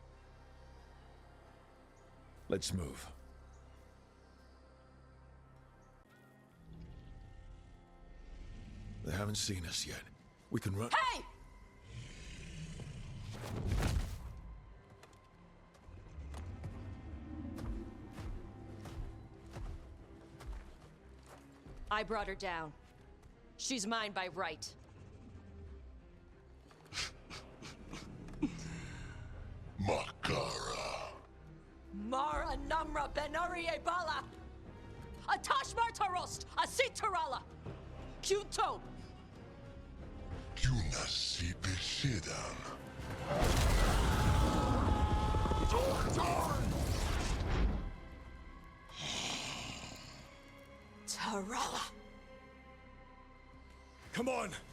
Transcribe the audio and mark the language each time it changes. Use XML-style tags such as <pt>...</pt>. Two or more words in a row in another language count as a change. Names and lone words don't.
<en>Let's move. They haven't seen us yet. We can run. Hey! I brought her down. She's mine by right. Makara. Mara Namra Benarie Bala! Atash Martarost! Asitarala! Kuto! Kunasi Besidan. Tarala! Come on!</en>